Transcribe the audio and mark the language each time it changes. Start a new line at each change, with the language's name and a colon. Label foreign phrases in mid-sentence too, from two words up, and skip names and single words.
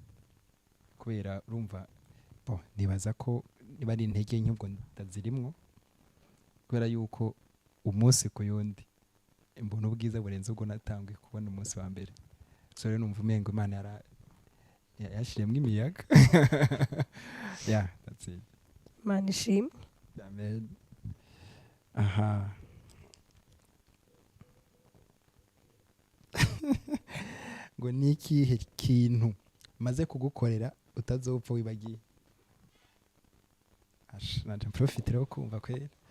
Rundi: Kubera urumva bon nibaza ko niba ari intege nke ubwo ndazirimwo kubera yuko umunsi ku yundi mbona ubwiza burenze ubwo natangiye kubona umunsi wa mbere. So rero numva umengo Imana yashiremwe imiyaga.
English: Yeah, that's it.
Rundi: Imana ishimwe. Amen. Aha. Ngo nikihe kintu maze kugukorera utazopfa wibagiye? Naje profitero kumva kwera.